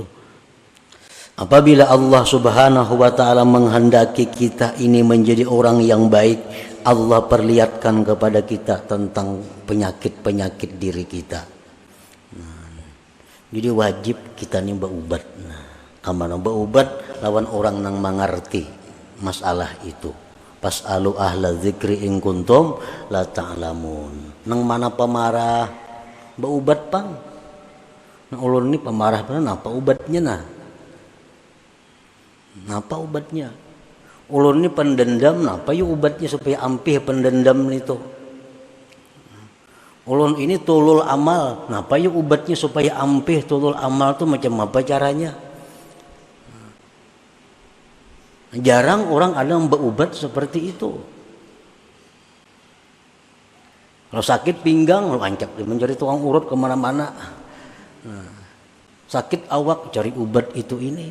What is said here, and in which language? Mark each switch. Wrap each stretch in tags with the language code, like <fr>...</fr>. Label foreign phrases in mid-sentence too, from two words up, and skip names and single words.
<id>Apabila Allah Subhanahu wa ta'ala menghendaki kita ini menjadi orang yang baik, Allah perlihatkan kepada kita tentang penyakit diri kita. Nah, jadi wajib kita nih berubat.</id> <bjn>Nah, kamana berubat lawan orang yang mengerti masalah itu.</bjn> <ar>فاسألوا أهل الذكر إن كنتم لا تعلمون.</ar> <bjn>Nang mana pemarah berubat pang. Nah, ulun ini pemarah benar, apa ubatnya nah? Napa ubatnya? Ulun ini pendendam, napa yuk ubatnya supaya ampih pendendam itu? Ulun ini tulul amal, napa yuk ubatnya supaya ampih tulul amal itu macam apa caranya?</bjn> <id>Jarang orang ada yang berubat seperti itu. Kalau sakit pinggang, lancap mencari tukang urut kemana-mana. Nah, sakit awak cari obat itu ini.</id>